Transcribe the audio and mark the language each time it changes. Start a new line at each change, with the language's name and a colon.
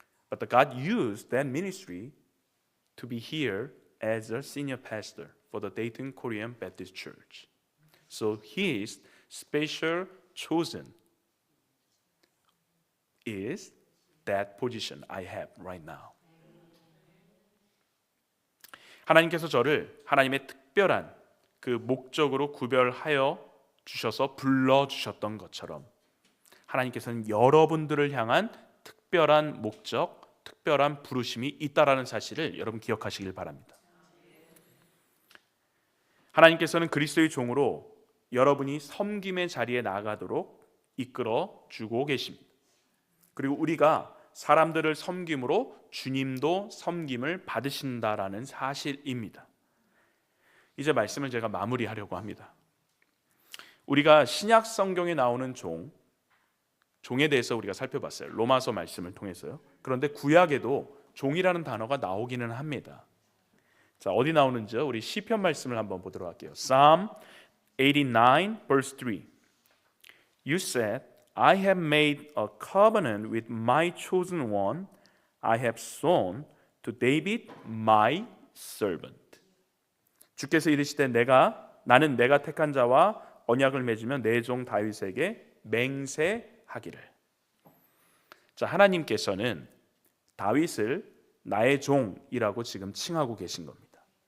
English: But God used that ministry to be here as a senior pastor for the Dayton Korean Baptist Church. So his special chosen is that position I have right now.
Korean: 하나님께서 저를 하나님의 특별한 그 목적으로 구별하여 주셔서 불러주셨던 것처럼 하나님께서는 여러분들을 향한 특별한 목적, 특별한 부르심이 있다라는 사실을 여러분 기억하시길 바랍니다. 하나님께서는 그리스도의 종으로 여러분이 섬김의 자리에 나아가도록 이끌어 주고 계십니다. 그리고 우리가 사람들을 섬김으로 주님도 섬김을 받으신다라는 사실입니다. 이제 말씀을 제가 마무리하려고 합니다. 우리가 신약 성경에 나오는 종에 대해서 우리가 살펴봤어요. 로마서 말씀을 통해서요. 그런데 구약에도 종이라는 단어가 나오기는 합니다. 자, 어디 나오는지요? 우리 시편 말씀을 한번 보도록 할게요.
English: Psalm 89 verse 3. You said, I have made a covenant with my chosen one. I have sworn to David my servant.
Korean: 주께서 이르시되 나는 내가 택한 자와 언약을 맺으며 내 종 다윗에게 맹세하기를. 자, 하나님께서는 다윗을 나의 종이라고 지금 칭하고 계신 겁니다.